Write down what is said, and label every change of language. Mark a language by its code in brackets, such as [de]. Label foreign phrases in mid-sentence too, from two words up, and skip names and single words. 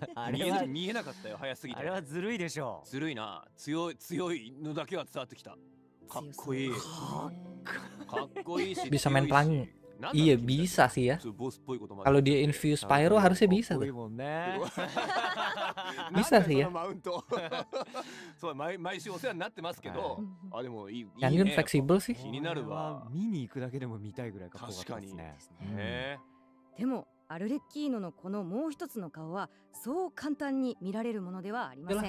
[ja] 見えなかったよ、早すぎて。あれはずるいでしょ。ずるいな。強いのだけは伝わってきた。かっこいい。かっこいいし。 [id] Bisa main pelangi. Iya bisa sih ya. Kalau dia [en] infuse pyro [id] harusnya bisa tuh. Bisa sih ya. Canyon fleksibel sih. [ja] 見に行くだけでも見たいぐらいかっこよかったですね。でもアルレッキーノのこのもう一つの顔はそう簡単に見られるものではありません。